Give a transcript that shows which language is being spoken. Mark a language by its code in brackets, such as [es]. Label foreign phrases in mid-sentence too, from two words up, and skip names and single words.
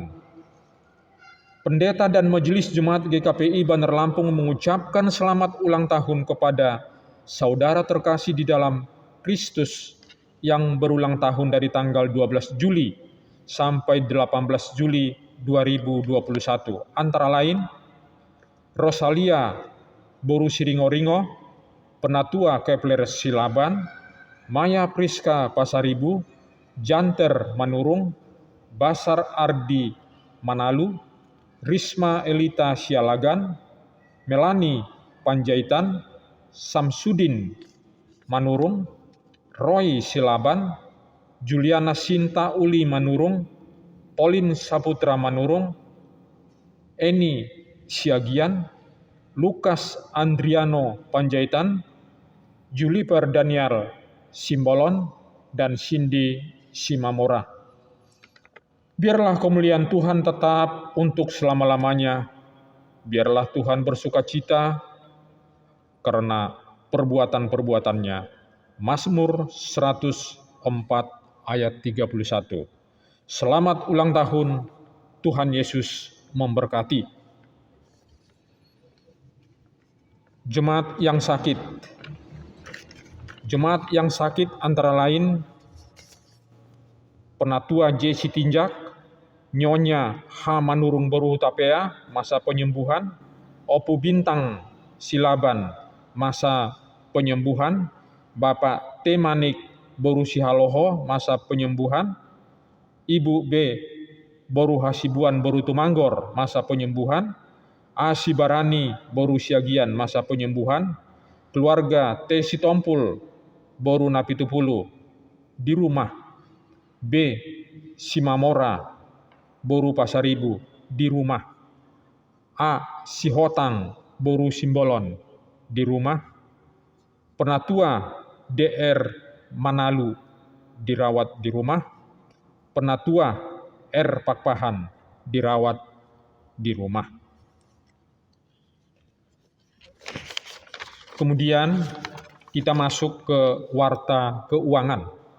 [id] Pendeta dan Majelis Jemaat GKPI Bandar Lampung mengucapkan selamat ulang tahun kepada saudara terkasih di dalam Kristus yang berulang tahun dari tanggal 12 Juli sampai 18 Juli 2021. Antara lain, Rosalia Borusiringo-Ringo, Penatua Kepler Silaban, Maya Priska Pasaribu, Janter Manurung, Basar Ardi Manalu, Risma Elita Sialagan, Melani Panjaitan, Samsudin Manurung, Roy Silaban, Juliana Sinta Uli Manurung, Pauline Saputra Manurung, Eni Siagian, Lukas Andriano Panjaitan, Juliper Daniel Simbolon, dan Cindy Simamora. Biarlah kemuliaan Tuhan tetap untuk selama-lamanya. Biarlah Tuhan bersukacita karena perbuatan-perbuatannya. Mazmur 104 ayat 31. Selamat ulang tahun, Tuhan Yesus memberkati. Jemaat yang sakit. Jemaat yang sakit antara lain Penatua J. Sitinjak, Nyonya H. Manurung Boru Tapea, masa penyembuhan, Opu Bintang Silaban, masa penyembuhan, Bapak T. Manik Boru Sihaloho, masa penyembuhan, Ibu B. Boru Hasibuan Boru Tumanggor, masa penyembuhan, A. Sibarani Boru Siagian, masa penyembuhan, keluarga T. Sitompul Boru Napitupulu, di rumah, B. Simamora Boru Pasaribu, di rumah, A. Sihotang Boru Simbolon, di rumah, Penatua DR Manalu dirawat di rumah, Penatua R. Pakpahan dirawat di rumah. Kemudian kita masuk ke warta keuangan.